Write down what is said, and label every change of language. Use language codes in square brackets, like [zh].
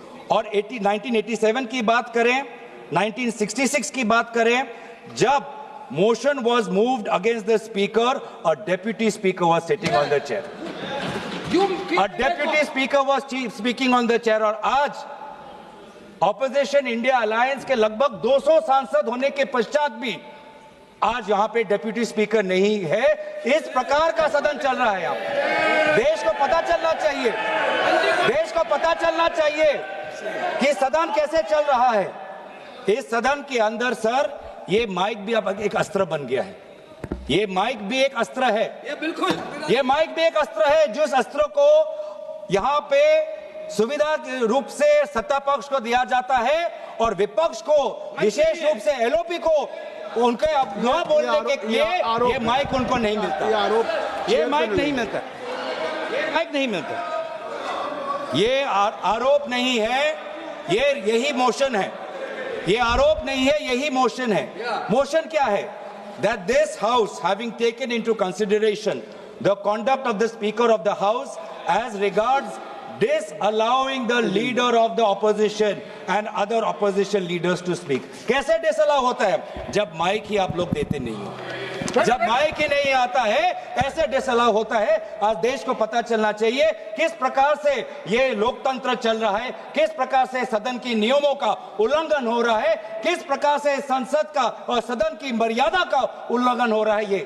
[hi] और 1987 की बात करें, 1966 की बात करें, जब [en] motion was moved against the speaker, a deputy speaker was sitting on the chair. A deputy speaker was speaking on the chair. [hi] और आज ऑपोजिशन इंडिया अलायंस के लगभग 200 सांसद होने के पश्चात भी आज यहाँ पे डेप्यूटी स्पीकर नहीं है। इस प्रकार का सदन चल रहा है। यहाँ देश को पता चलना चाहिए, देश को पता चलना चाहिए कि सदन कैसे चल रहा है। इस सदन के अंदर सर, ये माइक भी अब एक अस्त्र बन गया है। ये माइक भी एक अस्त्र है, ये बिल्कुल, ये माइक भी एक अस्त्र है, जिस अस्त्र को यहाँ पे सुविधा के रूप से सत्ता पक्ष को दिया जाता है और विपक्ष को, विशेष रूप से एलओपी को, उनके न बोलने के लिए ये माइक उनको नहीं मिलता। ये माइक नहीं मिलता, ये माइक नहीं मिलता। ये आरोप नहीं है, ये यही मोशन है। ये आरोप नहीं है, यही मोशन है। मोशन क्या है? [en] That this house, having taken into consideration the conduct of the speaker of the house as regards disallowing the leader of the opposition and other opposition leaders to speak. [hi] कैसे disallow होता है? जब mic ही आप लोग देते नहीं हो, जब माइक ही नहीं आता है, ऐसे डिसअलाउ होता है। आज देश को पता चलना चाहिए किस प्रकार से ये लोकतंत्र चल रहा है, किस प्रकार से सदन की नियमों का उल्लंघन हो रहा है, किस प्रकार से संसद का और सदन की मर्यादा का उल्लंघन हो रहा है।